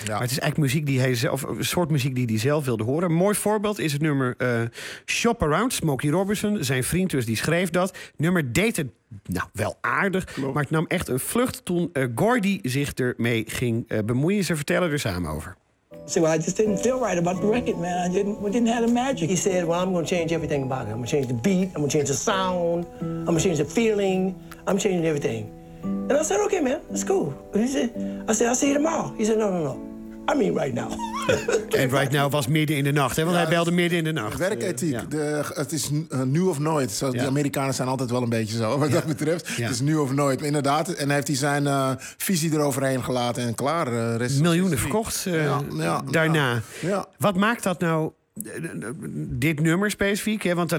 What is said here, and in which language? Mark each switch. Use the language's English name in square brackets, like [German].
[Dutch] Maar het is eigenlijk muziek die hij zelf, een soort muziek die hij zelf wilde horen. Een mooi voorbeeld is het nummer Shop Around, Smokey Robinson. Zijn vriend dus, die schreef dat. Nummer Dated. Nou, wel aardig, maar het nam echt een vlucht toen Gordy zich ermee ging bemoeien. Ze vertellen er samen over. [English] So I just didn't feel right about the record, man. We didn't have the magic. He said, well, I'm going to change everything about it. I'm going to change the beat. I'm going to change the sound. I'm going to change the feeling. I'm changing everything. And I said, okay, man, that's cool. And I'll see you tomorrow. He said, no. I mean right now. [Dutch] En Right Now was midden in de nacht, hè? Want hij belde midden in de nacht. Werkethiek. Het is nu of nooit. Zo, die Amerikanen zijn altijd wel een beetje zo, wat dat betreft. Ja. Het is nu of nooit. Maar inderdaad, en heeft hij zijn visie eroverheen gelaten en klaar. Miljoenen verkocht daarna. Ja. Wat maakt dat nou, dit nummer specifiek? Hè?